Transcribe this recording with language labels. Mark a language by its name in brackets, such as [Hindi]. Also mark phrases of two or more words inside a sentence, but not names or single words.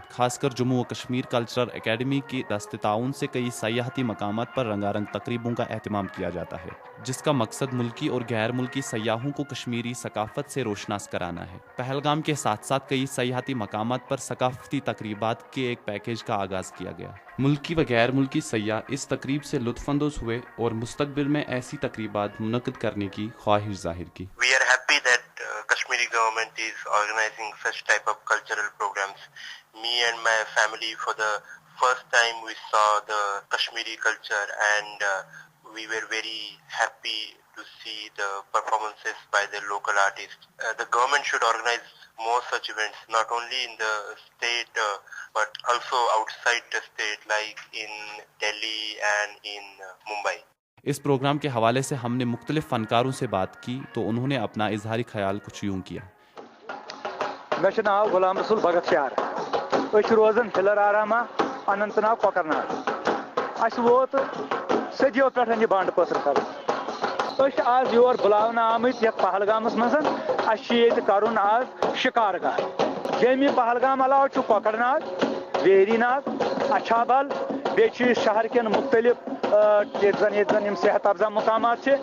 [Urdu] خاص کر جموں و کشمیر کلچرل اکیڈمی کی دست تعاون سے کئی سیاحتی مقامات پر رنگا رنگ تقریبوں کا اہتمام کیا جاتا ہے، جس کا مقصد ملکی اور غیر ملکی سیاحوں کو کشمیری ثقافت سے روشناس کرانا ہے۔ پہلگام کے ساتھ ساتھ کئی سیاحتی مقامات پر ثقافتی تقریبات کے ایک پیکیج کا آغاز کیا گیا۔ ملکی و غیر ملکی سیاح اس تقریب سے لطف اندوز ہوئے اور مستقبل میں ایسی تقریبات منعقد کرنے کی خواہش ظاہر کی۔ [English] We are happy that Kashmiri government is organizing such type of cultural programs. Me and my family, for the first time, we saw the Kashmiri culture, and we were very happy to see the performances by the local artists. The government should organize more such events, not only in the state but also outside the state, like in Delhi and in Mumbai. [Urdu] اس پروگرام کے حوالے سے ہم نے مختلف فنکاروں سے بات کی تو انہوں نے اپنا اظہاری خیال کچھ یوں کیا. [Kashmiri] مےٚ چھُ ناو غلام رسول بھگت شار. أسۍ چھِ روزان ہلر آراما اننت ناگ کۄکر ناگ. اَسہِ ووت صدیو پٮ۪ٹھ یہِ بانڈٕ پٲتھر کرُن. أسۍ چھِ آز یور بُلاونہٕ آمٕتۍ یتھ پہلگامس منٛز. اَسہِ چھُ ییٚتہِ کرُن آز شِکارگاہ. جیٚمہِ پہلگام علاوٕ چھُ کۄکر ناگ, ویری ناگ, اچھابل, بیٚیہِ چھِ شہر کٮ۪ن مختلف ییٚتہِ زن یِم صحت افزا مقامات چھِ.